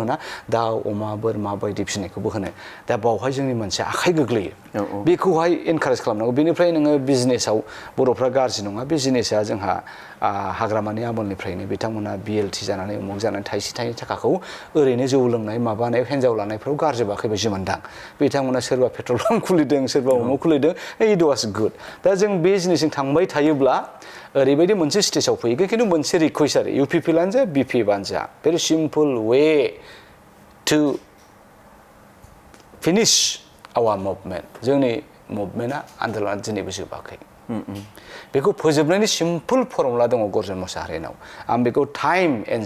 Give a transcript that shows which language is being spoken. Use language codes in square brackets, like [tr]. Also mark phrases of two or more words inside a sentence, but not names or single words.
[brx] होना दाउ अमा बोरमा बायदि फिसिनायखौबो होनो दा बावहाय जोंनि मानसिया आखाइ गोग्लैयो बेखौहाय एनकारेज खालामनांगौ बेनिफ्राय नोङो बिजनेसाव बर'फ्रा गाज्रि नङा बे जिनिसा जोंहा हाग्रामानि आमोलनिफ्रायनो बिथांमोना BLT जानानै उमुक जानानै थाइसे थाइनै थाखाखौ ओरैनो जौ लोंनाय माबानाय हिन्जाव लानायफ्राव गारजोबाखै बायदि मोनदां बिथांमोना सोरबा [en] petrol pump [brx] खुलिदों सोरबा उमुक खुलिदों [en] it was good [brx] दा जों बे जिनिसजों थांबाय थायोब्ला ओरैबायदि मोनसे स्टेजाव फैगोन खिन्थु मोनसे रिकुवेस्ट आरो UPPLआनो जा BPFआनो जा [en] very simple way to finish our movement [brx] जोंनि मुभमेन्टआ आन्दोलना दिनैबो जोबाखै बेखौ फोजोबनायनि [en] simple formula [brx] दङ गर्जन मोसाहारिनाव आं बेखौ [en] time and